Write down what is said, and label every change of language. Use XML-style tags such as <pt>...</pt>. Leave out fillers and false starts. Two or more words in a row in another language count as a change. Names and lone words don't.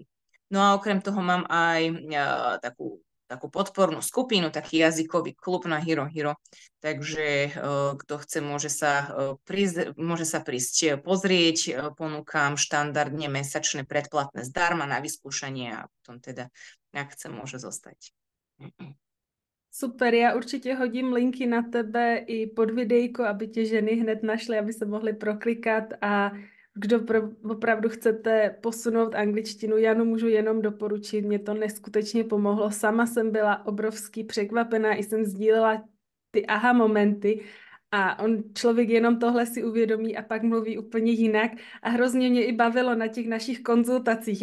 <sk>No a okrem toho mám aj takú podpornú skupinu, taký jazykový klub na Hero Hero. Takže kto chce, môže sa prísť pozrieť. Ponúkam štandardne mesačné predplatné zdarma na vyskúšanie a potom teda, ak chce, môže zostať.</sk> <cs>Super, já určitě hodím linky na tebe i pod videjko, aby tě ženy hned našly, aby se mohly proklikat a kdo opravdu chcete posunout angličtinu, Janu můžu jenom doporučit, mě to neskutečně pomohlo. Sama jsem byla obrovsky překvapená, i jsem sdílela ty aha momenty a člověk jenom tohle si uvědomí a pak mluví úplně jinak a hrozně mě i bavilo na těch našich konzultacích.</cs>